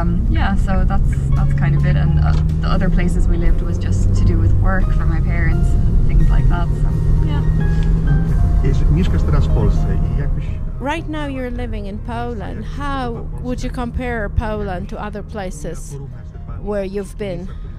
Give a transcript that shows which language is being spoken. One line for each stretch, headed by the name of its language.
English: Yeah, so that's kind of it. And the other places we lived was just to do with work for my parents and things like that. So yeah.
Polish: Mieszkasz teraz w Polsce i jakbyś...
English: Right now you're living in Poland. How would you compare Poland to other places where you've been?